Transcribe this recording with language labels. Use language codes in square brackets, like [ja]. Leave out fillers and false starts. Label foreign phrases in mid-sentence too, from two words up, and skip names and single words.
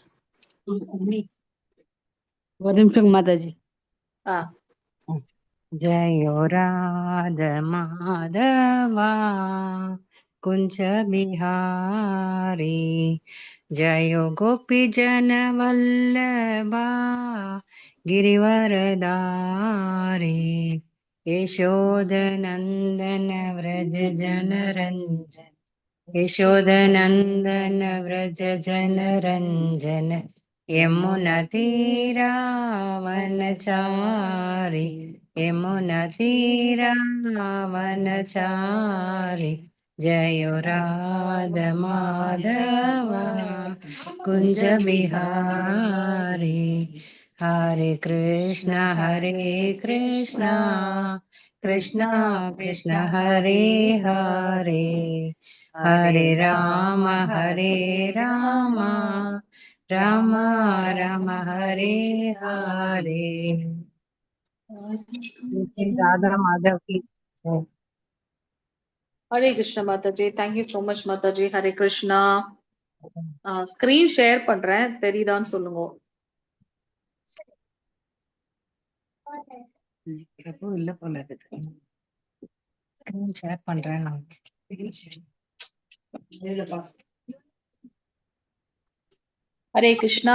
[ta] ஒரு நிமிஷம் மாதாஜி. [sa] जयो राध माधवा कुञ्ज बिहारी जयो गोपी जन वल्लभा गिरिवरदारी यशोदनन्दन व्रज जनरञ्जन यशोदनन्दन व्रज जनरञ्जन यमुनतीरावनचारि यमुनतीरावनचारि जयो राध माधव कुञ्ज बिहारी हरे कृष्ण कृष्ण कृष्ण हरे हरे हरे राम राम राम हरे हरे। [hi] राधा माधव की जय। हरे कृष्ण माताजी. [en] Thank you so much [ta] மாதாஜி. ஹரே கிருஷ்ணா. [en] screen share [ta] பண்றேன், தெரியுதான்னு சொல்லுங்க. பிரபு இல்ல போல இருக்குது. [en] screen share [ta] பண்றேன் நான். ஹரே கிருஷ்ணா.